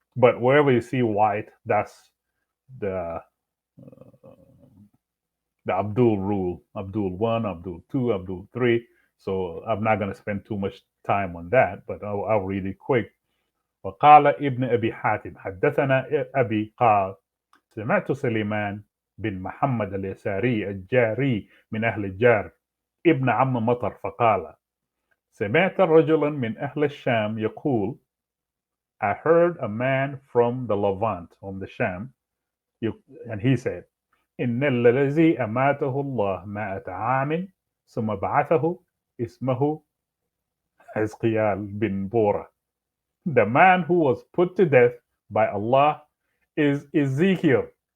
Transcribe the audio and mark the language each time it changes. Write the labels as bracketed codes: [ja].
[en] But wherever you see white, that's the the Abdul rule. Abdul one, Abdul two, Abdul three. So I'm not going to spend too much time on that, but I'll read it quick. [ar] وقال ابن أبي حاتم حدثنا أبي قال سمعت سليمان بن محمد اليساري الجاري من أهل الجار ابن عم مطر فقال سمعت رجلا من أهل الشام يقول [en] I heard a man from the Levant, from the Sham, and he said [ar] إن الذي أماته الله 100 عام ثم بعثه اسمه حزقيال bin Bora. [en] The man who was put to death by Allah is Ezekiel.